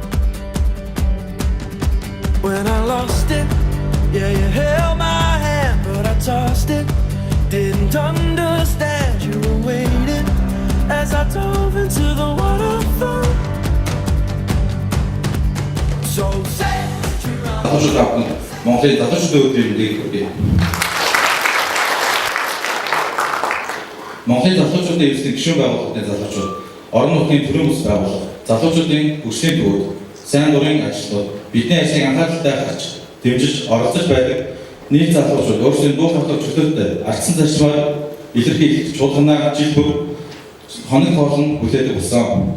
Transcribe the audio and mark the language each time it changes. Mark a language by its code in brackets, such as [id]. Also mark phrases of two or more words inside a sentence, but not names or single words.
[en] When I lost it, yeah, you held my hand, but I tossed it. Didn't understand you were waiting as I dove into the waterfall. So say [mn] Монголын залуучуудын өдрийн мэндийг хүргэе. Монголын залуучуудын эвслийн гишүүн байгууллагын залуучууд, орон нутгийн төрийн бүс байгууллага, залуучуудын хөгжлийн төвүүд, сайн дурын ажилтнууд бидний ажлыг анхааралтай харж, дэмжиж, оролцож байдаг нийт залуучууд өөрсдийн дуу хоолой чөлөөтэй ардсан зарчмаар илэрхийлэх чуулганаа жил бүр хоног хоолн хүлээдэг болсон.